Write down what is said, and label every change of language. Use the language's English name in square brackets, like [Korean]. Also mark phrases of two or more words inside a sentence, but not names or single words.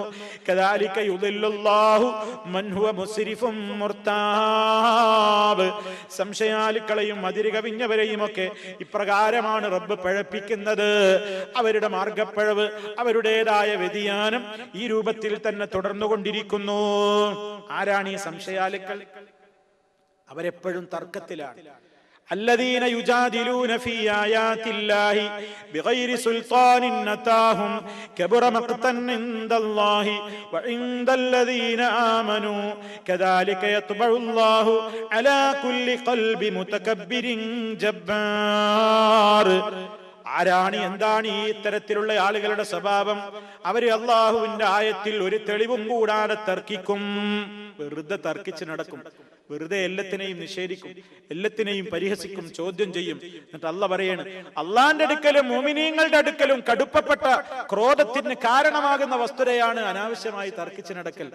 [Arabic] كذلك يضل الله من هو مسرف مرتاب, [Malayalam] സംശയാലുക്കളെയും അതിരുകവിഞ്ഞവരെയും ഒക്കെ ഇപ്രകാരമാണ് റബ്ബ് പഴപ്പിക്കുന്നത്. അവരുടെ മാർഗപ്പഴവ്, അവരുടേതായ വ്യതിയാനം ഈ രൂപത്തിൽ തന്നെ തുടർന്നുകൊണ്ടിരിക്കുന്നു. ആരാണ് ഈ സംശയാലുക്കൾ? അവരെപ്പോഴും തർക്കത്തിലാണ്. [Arabic] الذين يجادلون في آيات الله بغير سلطان أتاهم كبر مقتا عند الله وعند الذين آمنوا كذلك يطبع الله على كل قلب متكبر جبار. [Malayalam] ആരാണ്, എന്താണ് ഈ ഇത്തരത്തിലുള്ള ആളുകളുടെ സ്വഭാവം? അവര് അള്ളാഹുവിന്റെ ആയത്തിൽ ഒരു തെളിവും കൂടാതെ തർക്കിക്കും. വെറുതെ തർക്കിച്ച് നടക്കും. വെറുതെ എല്ലാത്തിനെയും നിഷേധിക്കും, എല്ലാത്തിനെയും പരിഹസിക്കും, ചോദ്യം ചെയ്യും. എന്നിട്ട് അള്ളാഹ് പറയാണ്, അള്ളാന്റെ അടുക്കലും മുഅ്മിനീങ്ങളുടെ അടുക്കലും കടുപ്പപ്പെട്ട ക്രോധത്തിന് കാരണമാകുന്ന വസ്തുതയാണ് അനാവശ്യമായി തർക്കിച്ച് നടക്കൽ.